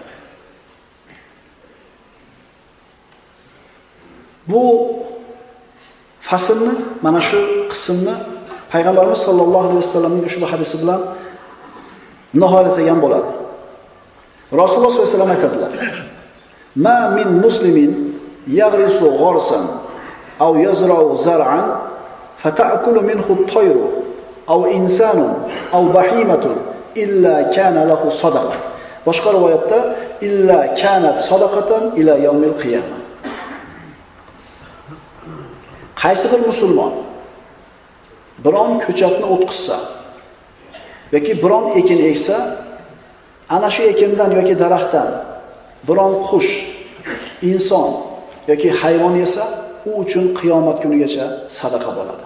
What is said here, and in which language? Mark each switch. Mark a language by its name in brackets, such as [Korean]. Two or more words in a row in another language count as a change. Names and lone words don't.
[Uzbek] Bu faslni, mana shu qismni payg'ambarimiz [Arabic] صلى الله عليه وسلم [Uzbek] ushbu hadisi bilan nihoyalasak ham bo'ladi. Rasululloh [Arabic] صلى الله عليه وسلم [Uzbek] aytadilar: [Arabic] "ما من مسلم يغرس غرسا أو يزرع زرعا فتأكل منه الطير أو إنسان أو بهيمة إلا كان له صدقة. [Uzbek] Boshqa rivoyatda [Arabic] إلا كانت صدقة إلى يوم القيامة. [Uzbek] Qaysi bir musulmon biron ko'chatni o'tqizsa yoki biron ekin eksa, ana shu ekindan yoki daraxtdan biron qush, inson yoki hayvon yesa, u uchun qiyomat kunigacha sadaqa bo'ladi.